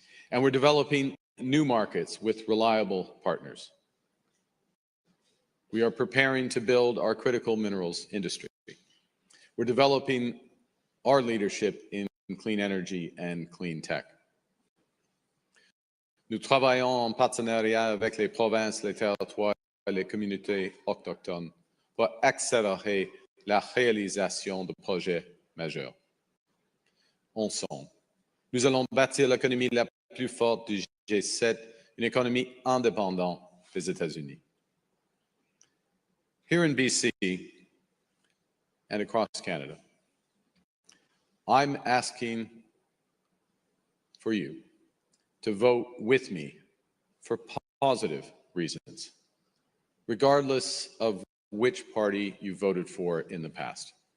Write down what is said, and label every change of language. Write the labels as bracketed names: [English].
[English] And we're developing new markets with reliable partners. We are preparing to build our critical minerals industry. We're developing our leadership in clean energy and clean tech. [French] Nous travaillons en partenariat avec les provinces, les territoires et les communautés autochtones pour accélérer la réalisation de projets majeurs. Ensemble, nous allons bâtir l'économie la plus forte du G7, une économie indépendante des États-Unis. [English] Here in BC and across Canada, I'm asking for you to vote with me for positive reasons, regardless of which party you voted for in the past.